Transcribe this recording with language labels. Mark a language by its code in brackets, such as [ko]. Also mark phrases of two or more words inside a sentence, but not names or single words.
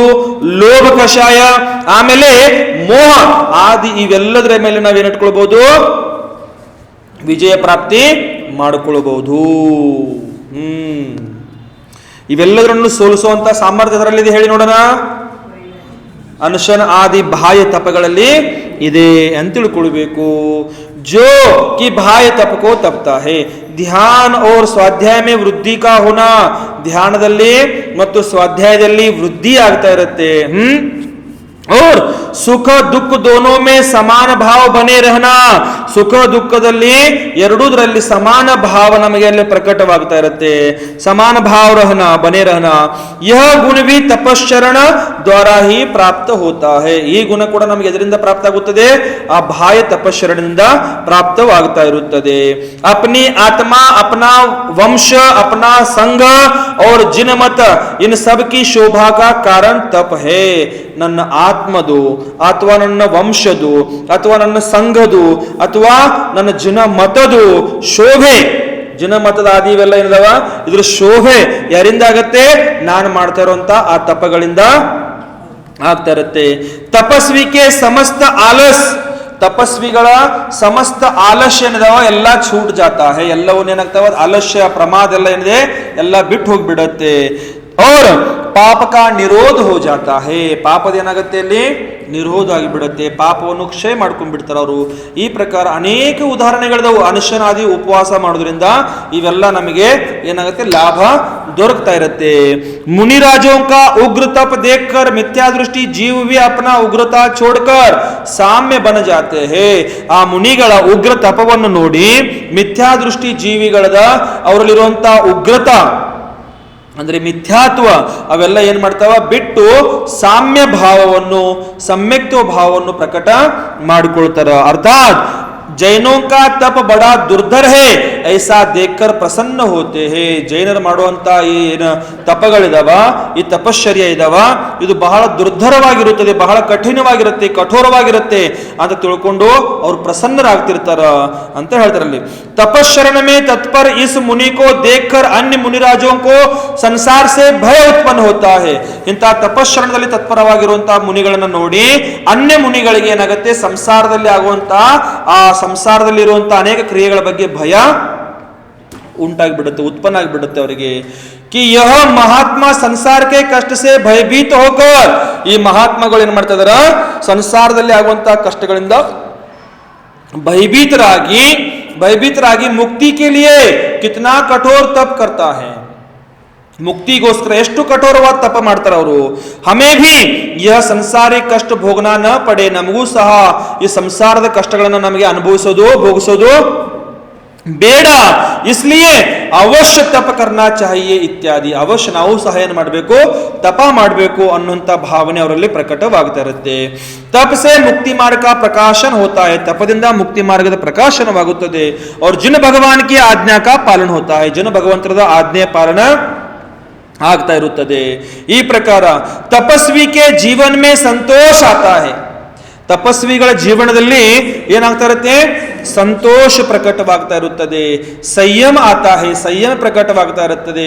[kn] ಲೋಭ ಕಷಾಯ, ಆಮೇಲೆ ಮೋಹ ಆದಿ, ಇವೆಲ್ಲದರ ಮೇಲೆ ನಾವೇನ್ ಇಟ್ಕೊಳ್ಬಹುದು? ವಿಜಯ ಪ್ರಾಪ್ತಿ ಮಾಡಿಕೊಳ್ಳಬಹುದು. ಇವೆಲ್ಲದರನ್ನು ಸೋಲಿಸುವಂತ ಸಾಮರ್ಥ್ಯ ಅದರಲ್ಲಿದೆ, ಹೇಳಿ ನೋಡೋಣ. ಅನುಶನ ಆದಿ ಬಾಹ್ಯ ತಪಗಳಲ್ಲಿ ಇದೆ ಅಂತ ತಿಳ್ಕೊಳ್ಬೇಕು. [hi] जो कि बाह्य तप को तपता है. ध्यान और स्वाध्याय में वृद्धि का होना, [kn] ಧ್ಯಾನದಲ್ಲಿ ಮತ್ತು ಸ್ವಾಧ್ಯಾಯದಲ್ಲಿ ವೃದ್ಧಿ ಆಗ್ತಾ ಇರುತ್ತೆ. [hi] और सुख दुख दोनों में समान भाव बने रहना, [kn] ಸುಖ ದುಃಖದಲ್ಲಿ ಎರಡೂದರಲ್ಲಿ ಸಮಾನ ಭಾವ ನಮಗೆ ಅಲ್ಲಿ ಪ್ರಕಟವಾಗ್ತಾ ಇರುತ್ತೆ. [hi] समान भाव रहना, बने रहना. यह गुण भी तपश्चरण द्वारा ही प्राप्त होता है. [kn] ಈ ಗುಣ ಕೂಡ ನಮಗೆ ಎದರಿಂದ ಪ್ರಾಪ್ತ ಆಗುತ್ತದೆ? ಆ ಬಾಹ್ಯ ತಪಶ್ಚರಣದಿಂದ ಪ್ರಾಪ್ತವಾಗ್ತಾ ಇರುತ್ತದೆ. [hi] अपनी आत्मा, अपना वंश, अपना संघ और जिनमत इन सब की शोभा का कारण तप है. [kn] ನನ್ನ ಆತ್ಮದು ಅಥವಾ ನನ್ನ ವಂಶದು ಅಥವಾ ನನ್ನ ಸಂಘದು ಅಥವಾ ನನ್ನ ಜನಮತದು ಶೋಭೆ, ಜನಮತದ ಆದಿ ಇವೆಲ್ಲ ಏನಿದಾವ ಇದ್ರ ಶೋಭೆ ಯಾರಿಂದ ಆಗತ್ತೆ? ನಾನು ಮಾಡ್ತಾ ಇರುವಂತ ಆ ತಪಗಳಿಂದ ಆಗ್ತಾ ಇರುತ್ತೆ. [hi] तपस्विके समस्त आलस, [kn] ತಪಸ್ವಿಗಳ ಸಮಸ್ತ ಆಲಸ್ಯ ಏನಿದಾವ ಎಲ್ಲ [hi] छूट जाता है. [kn] ಎಲ್ಲವನ್ನ ಏನಾಗ್ತಾವ? ಆಲಸ್ಯ, ಪ್ರಮಾದ ಎಲ್ಲ ಏನಿದೆ ಎಲ್ಲ ಬಿಟ್ಟು ಹೋಗ್ಬಿಡತ್ತೆ. [hi] और ಪಾಪ का ನಿರೋಧ हो जाता है. [kn] ಪಾಪದ ಏನಾಗುತ್ತೆ? ಅಲ್ಲಿ ನಿರೋಧ ಆಗಿಬಿಡುತ್ತೆ. ಪಾಪವನ್ನು ಕ್ಷಯ ಮಾಡ್ಕೊಂಡ್ಬಿಡ್ತಾರೆ ಅವರು. ಈ ಪ್ರಕಾರ ಅನೇಕ ಉದಾಹರಣೆಗಳಿದಾವು. ಅನುಶನಾದಿ ಉಪವಾಸ ಮಾಡೋದ್ರಿಂದ ಇವೆಲ್ಲ ನಮಗೆ ಏನಾಗುತ್ತೆ? ಲಾಭ ದೊರಕ್ತಾ ಇರುತ್ತೆ. [hi] मुनिराजों का उग्र तप देखकर मिथ्या दृष्टि जीव भी अपना उग्रता छोड़कर साम्य बन जाते हैं. [kn] ಆ ಮುನಿಗಳ ಉಗ್ರ ತಪವನ್ನು ನೋಡಿ ಮಿಥ್ಯಾ ದೃಷ್ಟಿ ಜೀವಿಗಳದ ಅವರಲ್ಲಿರುವಂತ ಉಗ್ರತ ಅಂದ್ರೆ ಮಿಥ್ಯಾತ್ವ ಅವೆಲ್ಲ ಏನ್ ಮಾಡ್ತಾವ? ಬಿಟ್ಟು ಸಾಮ್ಯ ಭಾವವನ್ನು, ಸಮ್ಯಕ್ತ್ವ ಭಾವವನ್ನು ಪ್ರಕಟ ಮಾಡಿಕೊಳ್ತಾರ. [hi] अर्थात् जैनों का तप बड़ा दुर्धर है ऐसा देखकर प्रसन्न होते हैं. [kn] ಜೈನರು ಮಾಡುವಂತ ಈ ಏನು ತಪಗಳಿದಾವ, ಈ ತಪಶ್ಚರ್ಯ ಇದಾವ, ಇದು ಬಹಳ ದುರ್ಧರವಾಗಿರುತ್ತದೆ, ಬಹಳ ಕಠಿಣವಾಗಿರುತ್ತೆ, ಕಠೋರವಾಗಿರುತ್ತೆ ಅಂತ ತಿಳ್ಕೊಂಡು ಅವ್ರು ಪ್ರಸನ್ನರಾಗ್ತಿರ್ತಾರ ಅಂತ ಹೇಳ್ತಾರಲ್ಲಿ. [hi] तपश्चरण में तत्पर इस मुनि को देखकर अन्य मुनिराजों को संसार से भय उत्पन्न होता है. [kn] ಇಂಥ ತಪಶ್ಚರಣದಲ್ಲಿ ತತ್ಪರವಾಗಿರುವಂತಹ ಮುನಿಗಳನ್ನ ನೋಡಿ ಅನ್ಯ ಮುನಿಗಳಿಗೆ ಏನಾಗುತ್ತೆ? ಸಂಸಾರದಲ್ಲಿ ಆಗುವಂತ ಆ ಸಂಸಾರದಲ್ಲಿರುವಂತಹ ಅನೇಕ ಕ್ರಿಯೆಗಳ ಬಗ್ಗೆ ಭಯ ಉಂಟಾಗಿಬಿಡುತ್ತೆ, ಉತ್ಪನ್ನ ಆಗಿಬಿಡುತ್ತೆ ಅವರಿಗೆ. [hi] कि यह महात्मा संसार के कष्ट से भयभीत होकर, [kn] ಈ ಮಹಾತ್ಮಗಳು ಏನ್ ಮಾಡ್ತಾ ಇದಾರ? ಸಂಸಾರದಲ್ಲಿ ಆಗುವಂತಹ ಕಷ್ಟಗಳಿಂದ ಭಯಭೀತರಾಗಿ ಮುಕ್ತಿ [hi] के लिए कितना कठोर तप करता है. [kn] ಮುಕ್ತಿಗೋಸ್ಕರ ಎಷ್ಟು ಕಠೋರವಾದ ತಪ ಮಾಡ್ತಾರೆ ಅವರು. [hi] हमें भी यह सांसारिक कष्ट भोगना न पड़े, [kn] ನಮಗೂ ಸಹ ಈ ಸಂಸಾರದ ಕಷ್ಟಗಳನ್ನು ನಮಗೆ ಅನುಭವಿಸೋದು, ಭೋಗಿಸೋದು ಬೇಡ. [hi] इसलिए अवश्य तप करना चाहिए इत्यादि. [kn] ಅವಶ್ಯ ನಾವು ಸಹ ಏನು ಮಾಡಬೇಕು? ತಪ ಮಾಡಬೇಕು ಅನ್ನುವಂಥ ಭಾವನೆ ಅವರಲ್ಲಿ ಪ್ರಕಟವಾಗ್ತಾ ಇರುತ್ತೆ. [hi] तप से मुक्ति मार्ग प्रकाशन होता है. [kn] ತಪದಿಂದ ಮುಕ್ತಿ ಮಾರ್ಗದ ಪ್ರಕಾಶನವಾಗುತ್ತದೆ. [hi] और जिन भगवान की आज्ञा का पालन होता है, जिन [kn] ಭಗವಂತರದ ಆಜ್ಞೆಯ ಪಾಲನ ಆಗ್ತಾ ಇರುತ್ತದೆ. [hi] ई प्रकार तपस्विके जीवन में संतोष आता है. [kn] ತಪಸ್ವಿಗಳ ಜೀವನದಲ್ಲಿ ಏನಾಗ್ತಾ ಇರುತ್ತೆ? ಸಂತೋಷ ಪ್ರಕಟವಾಗ್ತಾ ಇರುತ್ತದೆ. [hi] संयम आता है, [kn] ಸಂಯಮ ಪ್ರಕಟವಾಗ್ತಾ ಇರುತ್ತದೆ.